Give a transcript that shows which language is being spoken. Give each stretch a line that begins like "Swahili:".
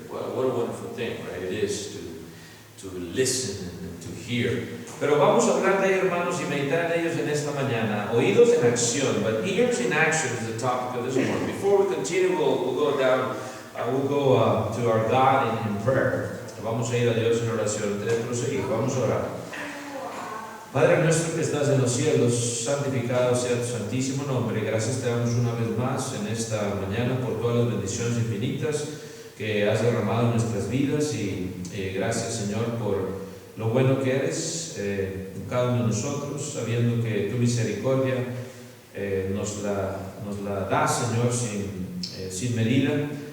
English: Well, what a wonderful thing, right? It is to listen and to hear.
Spanish: Pero vamos a hablar de ellos, hermanos, y meditar en ellos en esta mañana. Oídos en acción,
English: but ears in action is the topic of this morning. Before we continue, we'll go down, to our God in prayer.
Spanish: Vamos a ir a Dios en oración. Antes de proseguir, vamos a orar. Padre nuestro que estás en los cielos, santificado sea tu santísimo nombre. Gracias te damos una vez más en esta mañana por todas las bendiciones infinitas que has derramado en nuestras vidas, y gracias, Señor, por lo bueno que eres en cada uno de nosotros, sabiendo que tu misericordia nos la das, Señor, sin medida.